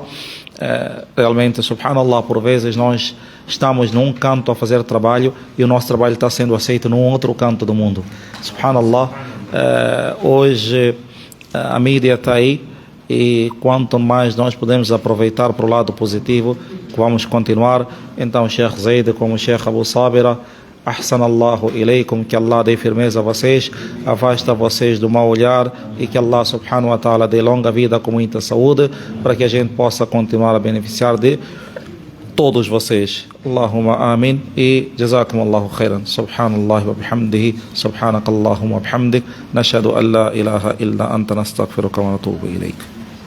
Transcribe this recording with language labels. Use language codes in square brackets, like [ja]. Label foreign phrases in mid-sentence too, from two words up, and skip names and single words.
[pt] Realmente, subhanallah, por vezes nós estamos num canto a fazer trabalho e o nosso trabalho está sendo aceito num outro canto do mundo. Subhanallah, hoje a mídia está aí. E quanto mais nós podemos aproveitar para o lado positivo, vamos continuar. Então, Sheikh Zaid como Sheikh Abu Sabira, [ar] أحسن الله إليكم, [pt] que Allah dê firmeza a vocês, afasta vocês do mau olhar e que Allah [ar] سبحانه وتعالى [pt] dê longa vida com muita saúde, para que a gente possa continuar a beneficiar de todos vocês. [ar] اللهم آمين e جزاكم الله خيرا سبحان الله وبحمده سبحانك اللهم وبحمدك نشهد أن لا إله إلا أنت نستغفرك ونتوب إليك.